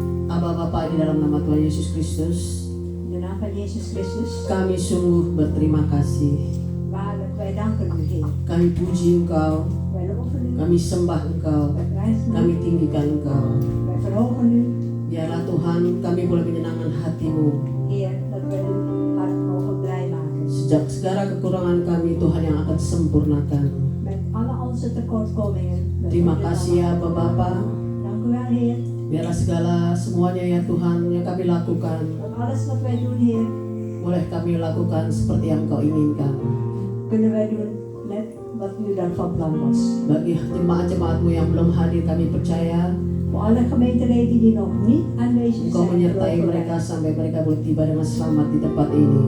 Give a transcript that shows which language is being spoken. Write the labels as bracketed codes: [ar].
[id] Aba Bapa, di dalam nama Tuhan Yesus Kristus, [nl] In de naam van Jezus Christus. [id] kami sungguh berterima kasih. [nl] Waarlijk, wij danken u, Heer. [id] Kami puji Engkau, [nl] Wij loven u. [id] kami sembah Engkau, [nl] Wij prijzen [id] kami [nl] u. [id] tinggikan Engkau. [nl] Wij verhogen u. [id] Biarlah Tuhan kami boleh menyenangkan hatimu. [nl] Heer, dat we uw hart mogen blij maken. [id] Sejak segala kekurangan kami, Tuhan yang akan sempurnakan. [nl] Met alle onze tekortkomingen. [id] Terima kasih ya Bapa. [nl] Dank u wel, Heer. [id] Biarlah semuanya ya Tuhan yang kami lakukan, [nl] Dat alles wat wij doen, Heer, [id] boleh kami lakukan seperti yang Kau inginkan. [nl] kunnen wij doen net wat u dan van plan was. [id] Bagi jemaat-jemaatmu yang belum hadir, kami percaya [nl] Voor alle gemeenteleden die nog niet aanwezig [id] Engkau [nl] zijn, [id] menyertai [nl] geloven [id] mereka [nl] wij. [id] sampai mereka boleh tiba dengan selamat di tempat ini.